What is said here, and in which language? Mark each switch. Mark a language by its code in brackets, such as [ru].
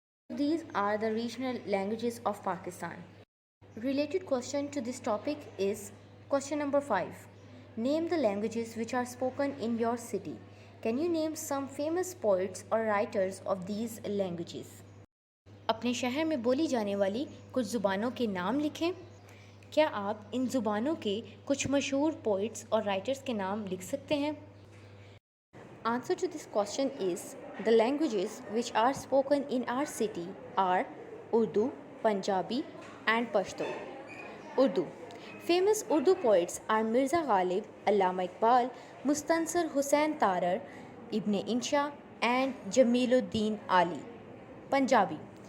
[en] These are the regional languages of Pakistan. Related question to this topic is question number 5. Name the languages which are spoken in your city. Can you name some famous poets or writers of these languages? [ur] اپنے شہر میں بولی جانے والی کچھ زبانوں کے نام لکھیں. کیا آپ ان زبانوں کے کچھ مشہور پوئٹس اور رائٹرز کے نام لکھ سکتے ہیں؟ [en] Answer to this question is the languages which are spoken in our city are Urdu, Punjabi and Pashto. Urdu. Famous Urdu poets are Mirza Ghalib, Allama Iqbal, Mustansir Hussain Tarar, Ibn Insha and Jamiluddin Ali. Punjabi.